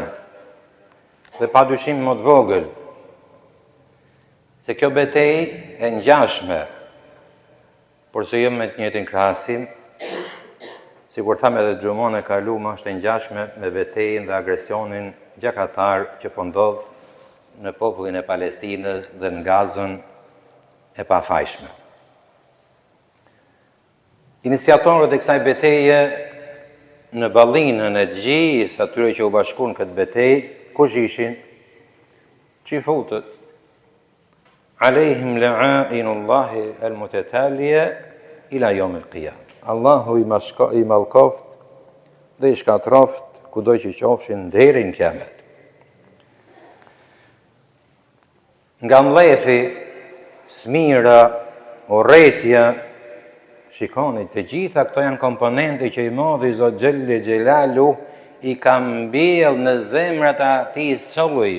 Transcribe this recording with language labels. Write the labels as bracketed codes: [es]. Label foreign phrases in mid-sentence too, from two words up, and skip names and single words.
[sq] Dhe padyshim më të vogël, se kjo betejë e ngjashme, por se jo me të njëjtin krahasim, sikur thamë edhe xhumon e kaluar, është e ngjashme me betejën dhe agresionin gjakatar që po ndodh në popullin e Palestinës dhe në Gazën e pafajshme. Iniciatorët e kësaj beteje në ballinën e gjithë atyre që u bashkuan këtë betejë, kush ishin? [ar] Çifutët. عليهم لعائن الله المتتالية إلى يوم القيامة. [sq] Allahu i mallkoft dhe i shkatroft kudo që qofshin deri në kiamet. Nga mlefi, smira, urrëtia, shikoni, të gjitha këto janë komponente që i Modhi Zot [ar] جل جلاله [sq] i ka mbjell në zemrat e atij solli.